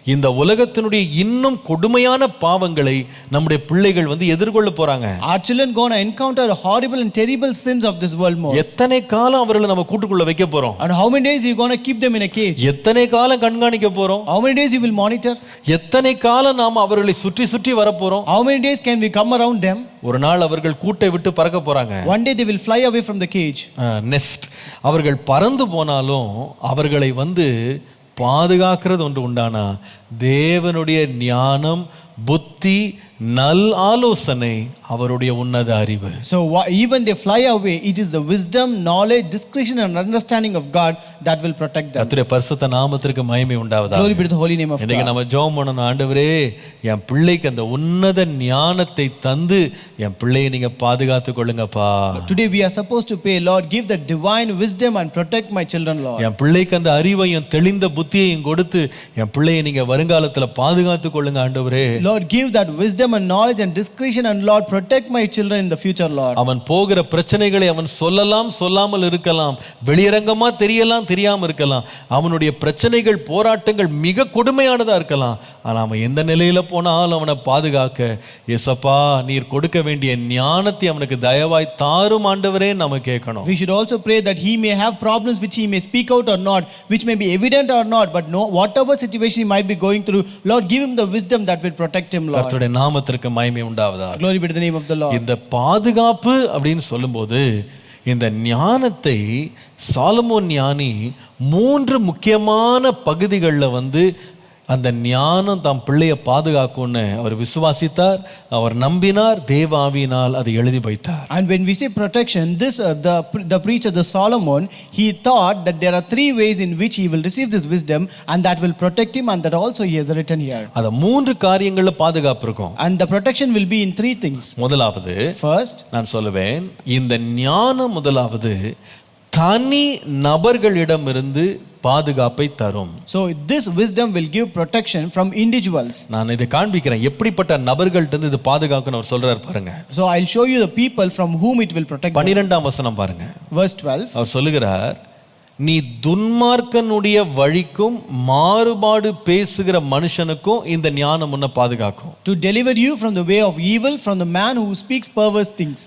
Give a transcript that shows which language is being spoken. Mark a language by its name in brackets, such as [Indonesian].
[Tamil] இந்த உலகத்தினுடைய இன்னும் கொடுமையான பாவங்களை நம்முடைய பிள்ளைகள் எதிர்கொள்ள போறாங்க. [English] Our children going to encounter horrible and terrible sins of this world more. [Tamil] எத்தனை காலம் அவர்களை நம்ம கூட்டுக்குள்ள வைக்க போறோம்? [English] And how many days you going to keep them in a cage? [Tamil] எத்தனை காலம் கண்காணிக்க போறோம்? [English] How many days you will monitor? [Tamil] எத்தனை காலம் நாம அவர்களை சுற்றி சுற்றி வர போறோம்? [English] How many days can we come around them? [Tamil] ஒரு நாள் அவர்கள் கூட்டை விட்டு பறக்க போறாங்க. [English] One day they will fly away from the cage. Nest. [Tamil] அவர்கள் பறந்து போனாலும் அவர்களை பாதுகாக்கிறது ஒன்று உண்டானா தேவனுடைய ஞானம், புத்தி, நல் ஆலோசனை, அவருடைய உன்னத அறிவு. [English] So even they fly away, it is the wisdom, knowledge, discretion and understanding of God that will protect them. [Tamil] கர்த்தருடைய பரிசுத்த நாமத்திற்கு மகிமை உண்டாவதாக. [English] Glory be to the holy name of God. [Tamil] இன்னைக்கு நம்ம ஜெபம் பண்ணணும். ஆண்டவரே, என் பிள்ளைக்கு அந்த உன்னத ஞானத்தை தந்து என் பிள்ளையை நீங்க பாதுகாத்துக் கொள்ளுங்கப்பா. [English] Today we are supposed to pray, Lord, give the divine wisdom and protect my children, Lord. [Tamil] என் பிள்ளைக்கு அந்த அறிவையும் தெளிந்த புத்தியையும் கொடுத்து என் பிள்ளையை நீங்க வருங்காலத்துல பாதுகாத்துக் கொள்ளுங்க ஆண்டவரே. [English] Lord, give that wisdom and knowledge and discretion, and Lord, protect my children in the future, Lord. [Tamil] அவன் போகிற பிரச்சனைகளை அவன் சொல்லலாம், சொல்லாமல் இருக்கலாம், வெளியரங்கமா தெரியலாம், தெரியாம இருக்கலாம். அவனுடைய பிரச்சனைகள், போராட்டங்கள் மிக கொடுமையானதா இருக்கலாம். ஆனா அவன் எந்த நிலையில போனாலும் அவனை பாதுகாக்க ஏசப்பா நீர் கொடுக்க வேண்டிய ஞானத்தை அவனுக்கு தயவாய் தாரும் ஆண்டவரே நாம கேட்கணும். [English] We should also pray that he may have problems which he may speak out or not, which may be evident or not, but no, whatever situation he might be going through, Lord, give him the wisdom that will protect him, Lord. [Tamil] கர்த்தருடைய நாமத்திற்கு மகிமை உண்டாவதாக. [English] Glory be to the name of the Lord. [Tamil] இந்த பாதுகாப்பு அப்படின்னு சொல்லும்போது இந்த ஞானத்தை சாலமோன் ஞானி 3 முக்கியமான பகுதிகளில் அந்த ஞானம் தம் பிள்ளையை பாதுகாக்கும்னு அவர் விசுவாசித்தார், அவர் நம்பினார், தேவ ஆவியினால் அதை எழுதி வைத்தார். [English] And when we say protection, this the preacher, the Solomon, he thought that there are 3 ways in which he will receive this wisdom and that will protect him, and that also he has written here. [Tamil] அத 3 காரியங்கள்ல பாதுகாப்பு இருக்கும். [English] And the protection will be in 3 things. [Tamil] முதலாவது, [English] first, [Tamil] நான் சொல்லுவேன், இந்த ஞானம் முதலாவது தனி நபர்களிடமிருந்து பாதுகாப்பை தரும். [English] So this wisdom will give protection from individuals. [Tamil] நான் இதை காண்பிக்கிறேன் எப்படிப்பட்ட நபர்கள்ட்ட இருந்து இது பாதுகாக்கணும் அவர் சொல்றார் பாருங்க. [English] So I'll show you the people from whom it will protect. [Tamil] 12ஆம் வசனம் பாருங்க. [English] Verse 12. [Tamil] அவர் சொல்லுகிறார், நீ துன்மார்க்கனுடைய வழிக்கும் மாறுபாடு பேசுகிற மனுஷனுக்கும் இந்த ஞானம் உன்னை பாதுகாக்கும். [English] To deliver you from the way of evil, from the man who speaks perverse things.